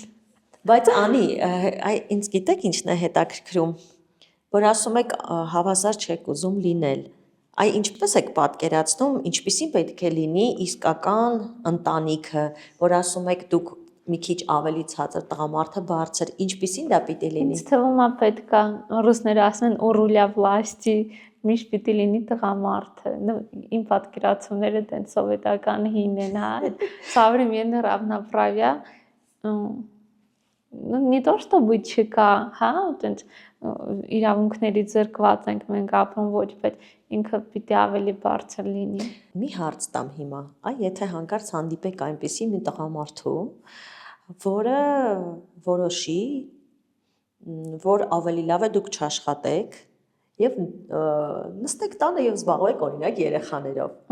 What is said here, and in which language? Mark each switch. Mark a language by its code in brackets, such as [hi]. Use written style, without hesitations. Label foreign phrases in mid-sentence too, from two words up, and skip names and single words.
[hy] Բայց անի, ինձ գիտեք ինչն է հետաքրքրում, որ ասում եք հավասար չեք ուզում լինել, ինչպես եք պատկերացնում, ինչպիսին պետք է լինի իսկական ընտանիքը, որ ասում եք դուք մի քիչ ավելի ցածր, տղամարդը բարձր, ինչպիսին դա պիտի լինի։ Ինձ թվում է պետք է, ռուսները ասում են [ru] «у руля власти», [hy] միշտ պիտի լինի տղամարդը, իմ պատկերացումները տենց սովետական հին են, հա, [ru] современное равноправие, не то что быть [hy] չկա, հա, այտենց իրավունքների զրկված ենք մենք ապրում ոչ, բայց ինքը պիտի ավելի բարձր լինի։ Մի հարց տամ հիմա, եթե հանկարծ հանդիպեք այնպիսի մի տղամարդու, որը որոշի, որ ավելի լավ է դուք չաշխատեք եւ նստեք տանը եւ զբաղվեք օրինակ երեխաներով։